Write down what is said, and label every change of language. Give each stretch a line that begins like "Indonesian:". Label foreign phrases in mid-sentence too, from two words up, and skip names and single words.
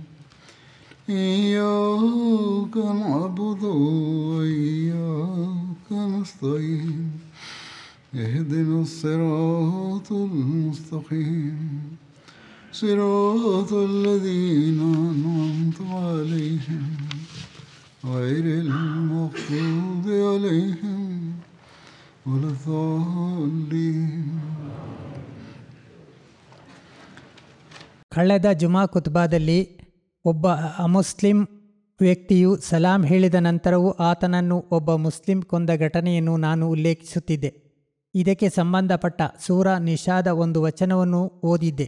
Arabic: إياك نعبد وإياك نستعين اهدنا الصراط المستقيم صراط الذين أنعمت عليهم غير المغضوب عليهم ولا الضالين.
Kannada: ಕಳೆದ ಜುಮಾ ಖುತ್ಬಾದಲ್ಲಿ ಒಬ್ಬ ಅಮುಸ್ಲಿಂ ವ್ಯಕ್ತಿಯು ಸಲಾಂ ಹೇಳಿದ ನಂತರವೂ ಆತನನ್ನು ಒಬ್ಬ ಮುಸ್ಲಿಂ ಕೊಂದ ಘಟನೆಯನ್ನು ನಾನು ಉಲ್ಲೇಖಿಸುತ್ತಿದ್ದೆ. ಇದಕ್ಕೆ ಸಂಬಂಧಪಟ್ಟ ಸೂರಾ ನಿಷಾದ ಒಂದು ವಚನವನ್ನು ಓದಿದ್ದೆ.